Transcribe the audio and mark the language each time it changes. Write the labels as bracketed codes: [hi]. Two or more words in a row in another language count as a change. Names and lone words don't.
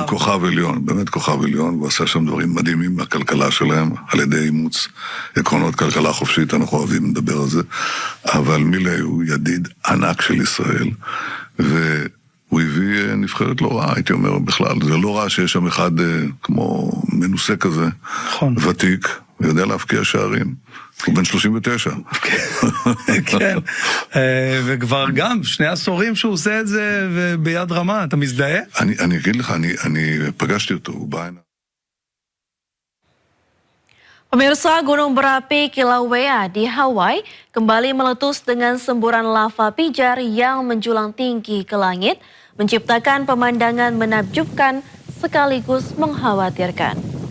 [he] כוכב עליון, באמת כוכב עליון, הוא עשה שם דברים מדהימים מהכלכלה שלהם, על ידי אימוץ עקרונות כלכלה חופשית, אנחנו אוהבים לדבר על זה, אבל מילי הוא ידיד ענק של ישראל, והוא הביא נבחרת לא רעה, הייתי אומר בכלל, זה לא רע שיש שם אחד כמו מנוסה כזה, נכון. ותיק, ויודע להבקיע שערים. הוא בן 39. כן, וכבר גם 2 עשורים שהוא עושה את זה ביד רמה, אתה מזדהה? אני אגיד לך, אני פגשתי אותו, הוא בא הנה. [id] Pemirsa, gunung berapi Kilauea di Hawaii kembali meletus dengan semburan lava pijar yang menjulang tinggi ke langit, menciptakan pemandangan menakjubkan sekaligus mengkhawatirkan.